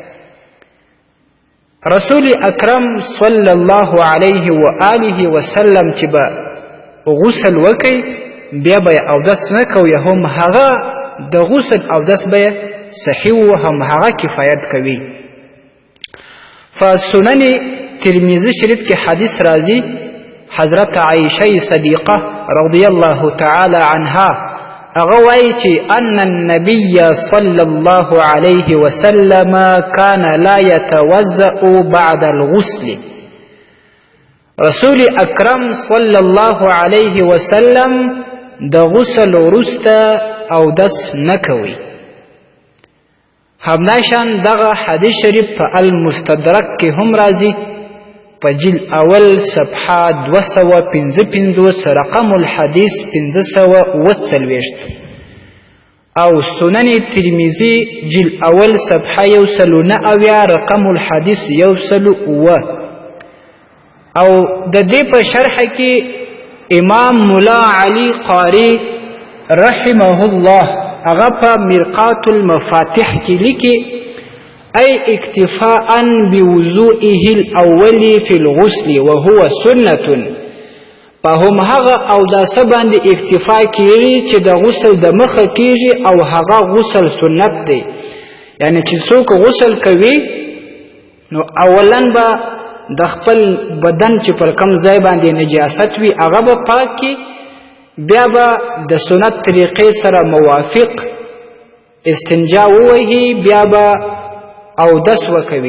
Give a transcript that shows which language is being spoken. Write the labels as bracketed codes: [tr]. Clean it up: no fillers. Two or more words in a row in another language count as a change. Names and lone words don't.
[ps] رسول اکرم [ar] صلی الله علیه و آله وسلم [ps] چې به غسل وکړي، بیا به یې اودس نه کوي، هم هغه د غسل اودس به یې صحیح و، هم هغه کفایت کوي. فسنن ترمذي شریف کې حدیث راځي، حضرت عائشه صدیقه [ar] رضی الله تعالی عنها [ps] هغه وایي چې [ar] ان النبي صلی الله علیه وسلم کان لا یتوضأ بعد الغسل. [ps] رسول اکرم [ar] صلی الله علیه وسلم [ps] د غسل وروسته اودس نه کوي. همداشان دغه حدیث شریف په المستدرک کې هم راځي، په جلد اول صفحه 255 [ar] رقم الحدیث [ps] 540، او سنن ترمذي جلد اول صفحه 190 [ar] رقم الحدیث [ps] 109. او د دې په شرح کې امام مولا علی قاری [ar] رحمه الله [ps] هغه په مرقات المفاتح کې لیکي: [ar] أي اكتفاء بوضوئه الأول في الغسل وهو سنة. [ps] فهم هغه اوداسه باندې اکتفا کیږي چې د غسل د مخه کیږي، او هغه غسل سنت دی. یعنی چې څوک غسل کوي نو اولا به د خپل بدن چې پر کم ځای باندې نجاست وي هغه به پاک کړي، بیا به د سنت طریقې سره موافق استنجا ووهي، بیا به اودس وکوي.